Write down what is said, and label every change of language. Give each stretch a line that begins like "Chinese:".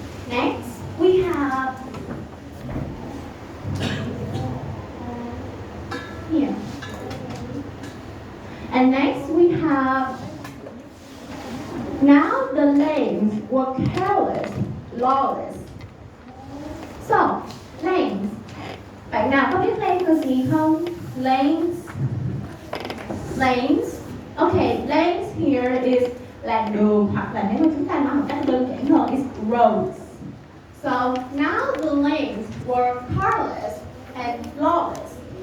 English: Next, we have here. And next we have, now the lanes were careless, lawless. So, lanes.
Vietnamese: Bạn nào có biết lanes là gì không? Lanes.
English: Okay, lanes here is
Vietnamese: làn đường, hoặc là nếu mà chúng ta nói một cách đơn giản hơn,
English: is roads. So, now the lanes were careless and lawless.